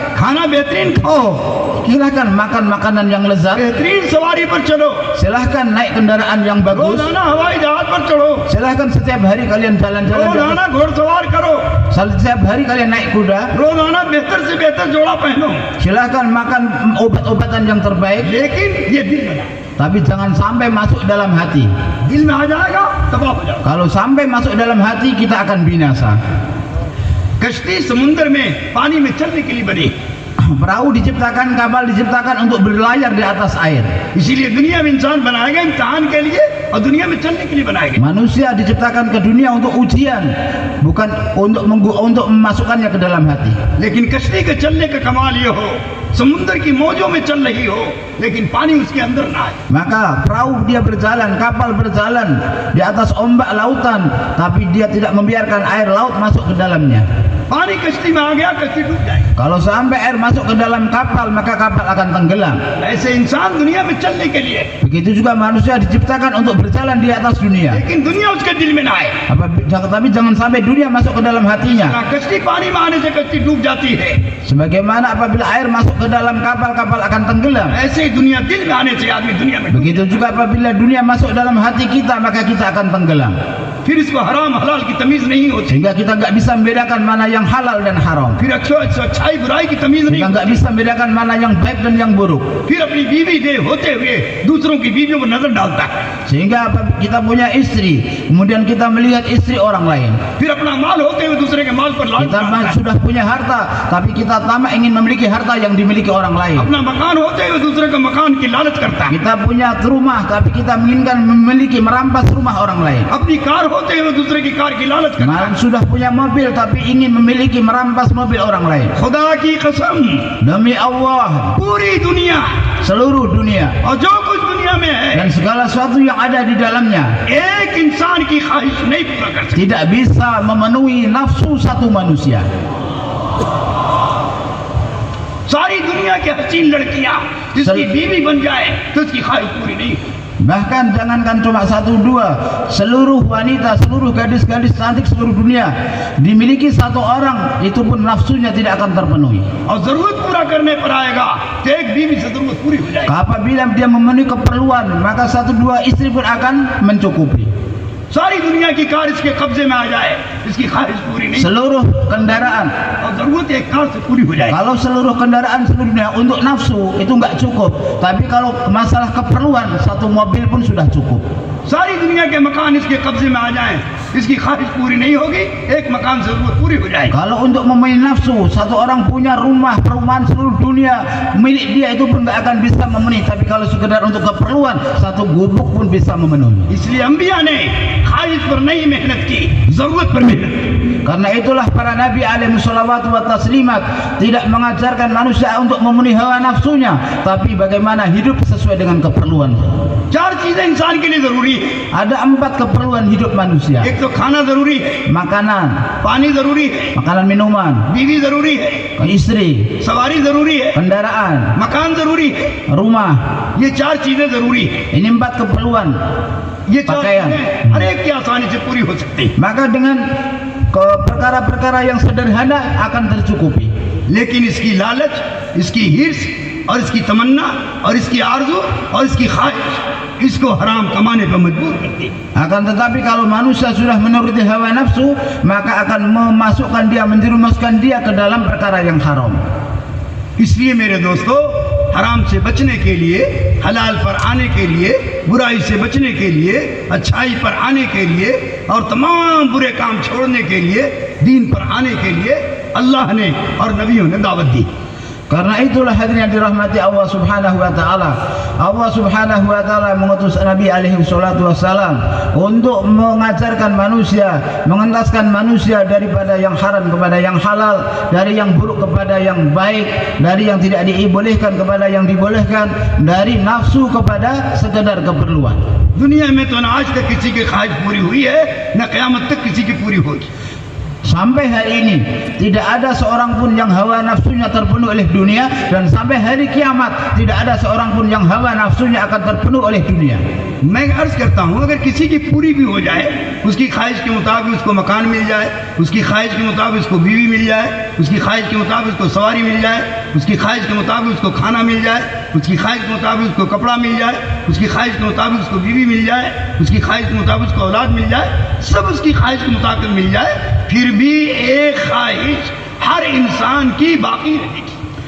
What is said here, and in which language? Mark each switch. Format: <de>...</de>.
<hi>खाना बेहतरीन खाओ,</hi> <id>Silahkan makan makanan yang lezat.</id> <hi>बेहतरीन सवारी पर चलो,</hi> <id>Silahkan naik kendaraan yang bagus.</id> <hi>रोजाना हवाई जहाज पर चढ़ो,</hi> <id>Silahkan setiap hari kalian jalan-jalan.</id> <hi>रोजाना घोड़सवार करो,</hi> <id>Setiap hari kalian naik kuda.</id> <hi>रोजाना बेहतर से बेहतर जोड़ा पहनो,</hi> <id>Silahkan makan obat-obatan yang terbaik.</id> <hi>लेकिन ये दिल में ना,</hi> <id>Tapi jangan sampai masuk dalam hati.</id> <hi>दिल में आ जाएगा तबाह हो जाएगा।</hi> <id>Kalau sampai masuk dalam hati, kita akan binasa.</id> <hi>कश्ती समुद्र में पानी में चलने के लिए बनी,</hi> <id>Perahu diciptakan, kapal diciptakan untuk berlayar di atas air.</id> <hi>इसीलिए दुनिया में इंसान बनाया गया इम्तिहान के लिए और दुनिया में चलने के लिए बनाया गया।</hi> <id>Manusia diciptakan ke dunia untuk ujian, bukan untuk memasukkannya ke dalam hati.</id> <hi>लेकिन कश्ती के चलने का कमाल ये हो, समुद्र की मौजों में चल रही हो लेकिन पानी उसके अंदर ना आए।</hi> <id>Maka perahu dia berjalan, kapal berjalan di atas ombak lautan, tapi dia tidak membiarkan air laut masuk ke dalamnya.</id> <hi>पानी कश्ती में आ गया, कश्ती डूब जाएगी।</hi> <id>Kalau sampai air masuk ke dalam kapal, maka kapal akan tenggelam.</id> <hi>ऐसे इंसान दुनिया में चलने के लिए,</hi> <id>Begitu juga manusia diciptakan untuk berjalan di atas dunia.</id> <hi>लेकिन दुनिया उसके दिल में ना आए।</hi> <id>Tapi jangan sampai dunia masuk ke dalam hatinya.</id> <hi>ना कश्ती पानी में आने से कश्ती डूब जाती है,</hi> <id>Sebagaimana apabila air masuk ke dalam kapal, kapal akan tenggelam.</id> <hi>ऐसे ही दुनिया दिल में आने से आदमी दुनिया में डूब।</hi> <id>Begitu juga apabila dunia masuk dalam hati kita, maka kita akan tenggelam.</id> <hi>फिर इसको हराम हलाल की तमीज नहीं होती,</hi> <id>Sehingga kita nggak bisa membedakan mana yang halal dan haram.</id> <hi>फिर अच्छाई बुराई की तमीज नहीं</hi> <id>Kita</id> <hi>होती,</hi> <id>nggak bisa membedakan mana yang baik dan yang buruk.</id> <hi>फिर अपनी बीवी दे होते हुए दूसरों की बीवियों पर नजर डालता है,</hi> <id>Sehingga kita punya istri, kemudian kita melihat istri orang lain.</id> <hi>फिर अपना माल होते हुए दूसरे के माल पर लालच</hi> <id>Kita</id> <hi>करता है,</hi> <id>sudah punya harta, tapi kita tamak ingin memiliki harta yang dimiliki orang lain.</id> <hi>अपना मकान होते हुए दूसरे के मकान की लालच करता है,</hi> <id>Kita punya rumah, tapi kita menginginkan merampas rumah orang lain.</id> <hi>अपनी कार होते हुए दूसरे की कार की लालच करता है।</hi> <id>Sudah punya mobil, tapi ingin memiliki merampas mobil orang lain.</id> <hi>खुदा की कसम,</hi> <id>Demi Allah,</id> <hi>पूरी दुनिया</hi> <id>seluruh dunia</id> <hi>और जो कुछ दुनिया में है</hi> <id>dan segala sesuatu yang ada di dalamnya</id> <hi>एक इंसान की ख्वाहिश नहीं पूरा कर सकती।</hi> <id>tidak bisa memenuhi nafsu satu manusia.</id> <hi>सारी दुनिया की हसीन लड़कियां जिसकी बीवी बन जाए तो उसकी ख्वाहिश पूरी नहीं होती।</hi> <id>Bahkan jangankan cuma satu dua, seluruh wanita, seluruh gadis-gadis cantik seluruh dunia dimiliki satu orang, itu pun nafsunya tidak akan terpenuhi.</id> <hi>और जरूरत पूरा करने पर आएगा तो एक बीवी से जरूरत पूरी हो जाएगी।</hi> <id>Apabila dia memenuhi keperluan, maka satu dua istri pun akan mencukupi.</id> <hi>सारी दुनिया की कार इसके कब्जे में आ जाए, इसकी ख्वाहिश पूरी नहीं,</hi> <id>Seluruh kendaraan,</id> <hi>और जरूरत एक कार से पूरी हो जाएगी।</hi> <id>kalau seluruh kendaraan seluruh dunia untuk nafsu itu nggak cukup, tapi kalau masalah keperluan satu mobil pun sudah cukup.</id> <hi>सारी दुनिया के मकान इसके कब्जे में आ जाएं, इसकी ख्वाहिश पूरी नहीं होगी, एक मकान से जरूरत पूरी हो जाएगी।</hi> <id>Kalau untuk memenuhi nafsu, satu orang punya rumah, perumahan seluruh dunia milik dia, itu pun nggak akan bisa memenuhi. Tapi kalau sekedar untuk keperluan, satu gubuk pun bisa memenuhi.</id> <hi>इसलिए अंबिया ने ख्वाहिश पर नहीं मेहनत की, जरूरत पर मेहनत की।</hi> <id>Karena itulah para nabi alaihi salawatu wa taslimat tidak mengajarkan manusia untuk memenuhi hawa nafsunya, tapi bagaimana hidup sesuai dengan keperluan.</id> <hi>चार चीजें इंसान के लिए जरूरी है।</hi> <id>Ada 4 keperluan hidup manusia.</id> <hi>एक तो खाना जरूरी है,</hi> <id>Makanan,</id> <hi>पानी जरूरी है,</hi> <id>makanan minuman,</id> <hi>बीवी जरूरी है,</hi> <id>istri,</id> <hi>सवारी जरूरी है,</hi> <id>kendaraan,</id> <hi>मकान जरूरी है।</hi> <id>rumah.</id> <hi>ये चार चीजें जरूरी है।</hi> <id>Ini 4 keperluan.</id> <hi>ये चार</hi> <id>pakaian.</id> <hi>चीजें हर एक की आसानी से पूरी हो सकती है,</hi> <id>Maka dengan perkara-perkara yang sederhana akan tercukupi.</id> <hi>लेकिन इसकी लालच, इसकी हिर्स और इसकी तमन्ना और इसकी आरज़ू और इसकी ख्वाहिश इसको हराम कमाने पर मजबूर करती है।</hi> <id>Akan tetapi kalau manusia sudah menuruti hawa nafsu, maka akan memasukkan dia, menjerumuskan dia ke dalam perkara yang haram.</id> <hi>इसलिए मेरे दोस्तों, हराम से बचने के लिए, हलाल पर आने के लिए, बुराई से बचने के लिए, अच्छाई पर आने के लिए और तमाम बुरे काम छोड़ने के लिए, दीन पर आने के लिए अल्लाह ने और नबियों ने दावत दी।</hi> <id>Karena itulah hadirin yang dirahmati Allah Subhanahu wa taala. Allah Subhanahu wa taala mengutus Nabi alaihi salatu wasalam untuk mengajarkan manusia, mengentaskan manusia daripada yang haram kepada yang halal, dari yang buruk kepada yang baik, dari yang tidak dibolehkan kepada yang dibolehkan, dari nafsu kepada sekedar keperluan.</id> <hi>दुनिया में तो ना आज तक किसी की ख्वाहिश पूरी हुई है, ना क़यामत तक किसी की पूरी होगी.</hi> <id>Sampai hari ini tidak ada seorang pun yang hawa nafsunya terpenuh oleh dunia, dan sampai hari kiamat tidak ada seorang pun yang hawa nafsunya akan terpenuh oleh dunia.</id> <hi>मैं अर्ज करता हूँ, अगर किसी की पूरी भी हो जाए, उसकी ख्वाहिश के मुताबिक उसको मकान मिल जाए, उसकी ख्वाहिश के मुताबिक उसको बीवी मिल जाए, उसकी ख्वाहिश के मुताबिक उसको सवारी मिल जाए, उसकी ख्वाहिश के मुताबिक उसको खाना मिल जाए, उसकी ख्वाहिश के मुताबिक उसको कपड़ा मिल जाए, उसकी ख्वाहिश के मुताबिक उसको बीवी मिल जाए, उसकी ख्वाहिश के मुताबिक उसको औलाद मिल जाए, सब उसकी ख्वाहिश के मुताबिक मिल जाए, फिर भी एक ख्वाहिश हर इंसान की बाकी रहेगी.</hi>